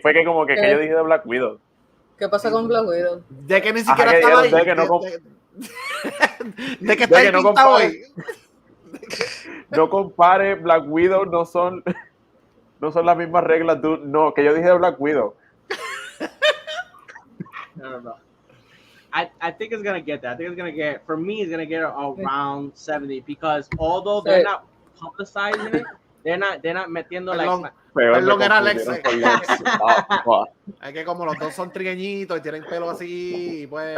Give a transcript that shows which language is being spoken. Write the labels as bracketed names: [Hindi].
[Spanish] Fue que como que yo dije de Black Widow. ¿Qué pasa con Black Widow? De que ni siquiera estaba ahí. De que está ahí pintado hoy. No compare, Black Widow no son las mismas reglas. No, que yo dije de Black Widow. No. [English] I think it's gonna get that. I think it's gonna get, for me, it's gonna get around 70 because although they're not publicizing it, they're not [Spanish] metiendo peor. Perdón, me era confundieron Lex. con Lex. Wow. Es que como los dos son trigueñitos y tienen pelo así, pues...